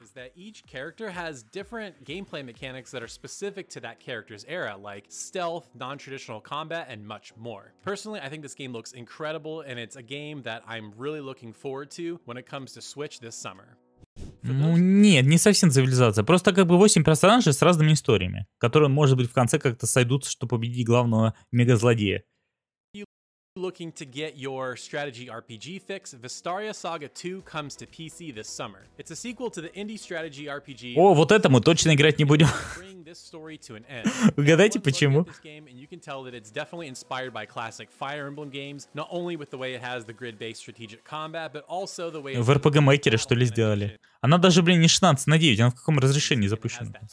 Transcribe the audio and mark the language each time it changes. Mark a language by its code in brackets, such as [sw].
[en] is that each character has different gameplay mechanics that are specific to that character's era, like stealth, non-traditional combat, and much more. Personally, I think this game looks incredible, and it's a game that I'm really looking forward to when it comes to Switch this summer. [ru] Ну нет, не совсем цивилизация. Просто как бы 8 персонажей с разными историями, которые, может быть, в конце как-то сойдутся, чтобы победить главного мегазлодея. [en] Looking to get your strategy RPG fix, Vestaria Saga 2 comes to PC this summer. It's a sequel to the indie strategy RPG. [ru] О, вот это мы точно играть не будем. [en] Bring this story to an end. [ru] Угадайте, почему? [en] This game, and you can tell that it's definitely inspired by classic Fire Emblem games, not only with the way it has the grid-based strategic combat, but also the way [ru] В RPG-мейкере что ли сделали? Она даже, блин, не 16:9, она в каком разрешении запущена?